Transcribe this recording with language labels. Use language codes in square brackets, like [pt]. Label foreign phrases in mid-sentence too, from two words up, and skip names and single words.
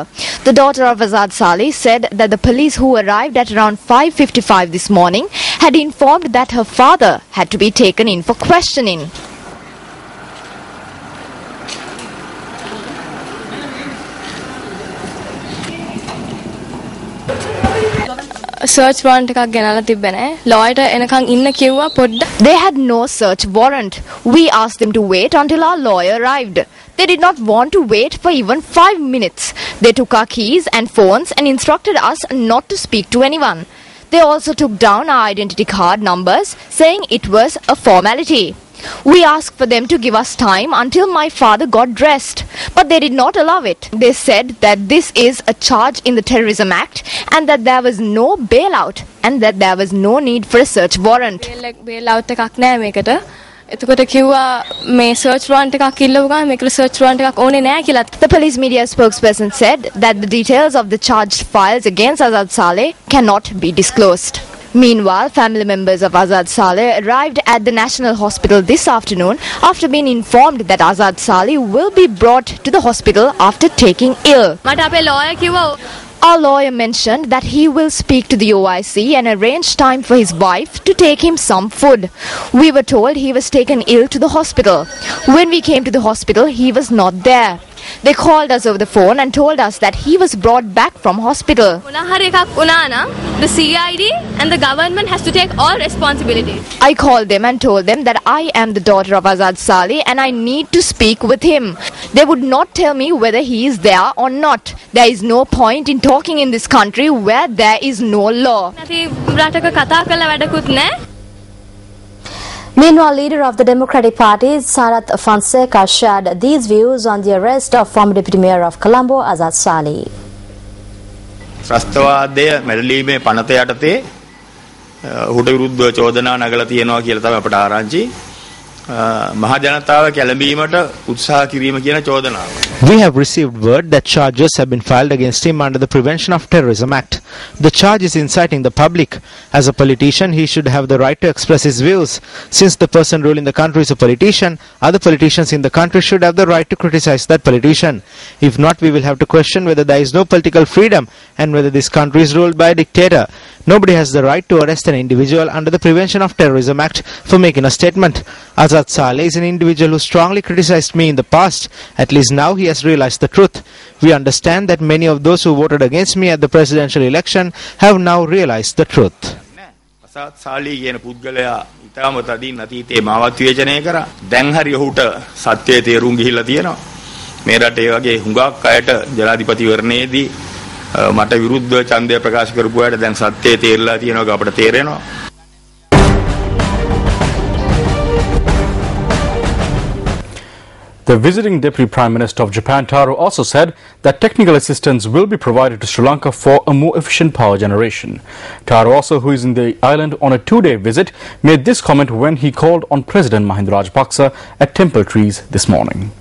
[en] The daughter of Azad Saleh said that the police who arrived at around 5:55 this morning had informed that her father had to be taken in for questioning. Search warrant [si] එකක් ගෙනලා තිබ්බේ නැහැ. Lawyer එනකන් ඉන්න කිව්වා පොඩ්ඩ. [en] They had no search warrant. We asked them to wait until our lawyer arrived. They did not want to wait for even 5 minutes. They took our keys and phones and instructed us not to speak to anyone. They also took down our identity card numbers, saying it was a formality. We asked for them to give us time until my father got dressed, but they did not allow it. They said that this is a charge in the Terrorism Act and that there was no bailout and that there was no need for a search warrant. [si] Bailout එකක් නැහැ මේකට. එතකොට කිව්වා මේ [en] search warrant [si] එකක් ඉල්ලුවා ගමන් මේකට [en] search warrant [si] එකක් ඕනේ නැහැ කියලා. [en] The police media spokesperson said that the details of the charged files against Azad Saleh cannot be disclosed. Meanwhile, family members of Azad Saleh arrived at the National Hospital this afternoon after being informed that Azad Saleh will be brought to the hospital after taking ill. [si] මට අපේ lawyer කිව්වා [en] Our lawyer mentioned that he will speak to the OIC and arrange time for his wife to take him some food. We were told he was taken ill to the hospital. When we came to the hospital, he was not there. They called us over the phone and told us that he was brought back from hospital. [si] මොනා හරි එකක් වුණා නම් [en] the CID and the government has to take all responsibility. I called them and told them that I am the daughter of Azad Saleh and I need to speak with him. They would not tell me whether he is there or not. There is no point in talking in this country where there is no law. [si] නැති රටක කතා කරලා වැඩකුත් නැහැ. [en] Meanwhile, leader of the Democratic Party, Sarath Fonseca, shared these views on the arrest of former Deputy Mayor of Colombo, Azad Saleh. [si] ත්‍රස්තවාදය මැඩලීමේ පනත යටතේ ඔහුට විරුද්ධව චෝදනා නගලා තියෙනවා කියලා තමයි අපට ආරංචි. මහ ජනතාව කැළඹීමට උත්සාහ කිරීම කියන චෝදනාව. [en] We have received word that charges have been filed against him under the Prevention of Terrorism Act. The charge is inciting the public. As a politician, he should have the right to express his views. Since the person ruling the country is a politician, other politicians in the country should have the right to criticize that politician. If not, we will have to question whether there is no political freedom and whether this country is ruled by a dictator. Nobody has the right to arrest an individual under the Prevention of Terrorism Act for making a statement. Azad Saleh is an individual who strongly criticized me in the past. At least now he has realized the truth. We understand that many of those who voted against me at the presidential election have now realized the truth. [si] අසාද් සාලී කියන පුද්ගලයා ඊටම තදින් අතීතයේ මාවත් විවේචනය කරා. දැන් හරි ඔහුට සත්‍යයේ තේරුම් ගිහිල්ලා තියෙනවා. මේ රටේ වගේ හුඟක් අයට ජනාධිපතිවරණයේදී මට විරුද්ධව ඡන්දය ප්‍රකාශ කරපු අයට දැන් සත්‍යයේ තේරලා තියෙනවා අපට තේරෙනවා. [en] The visiting Deputy Prime Minister of Japan, Taro, also said that technical assistance will be provided to Sri Lanka for a more efficient power generation. Taro also, who is in the island on a 2-day visit, made this comment when he called on President Mahinda Rajapaksa at Temple Trees this morning.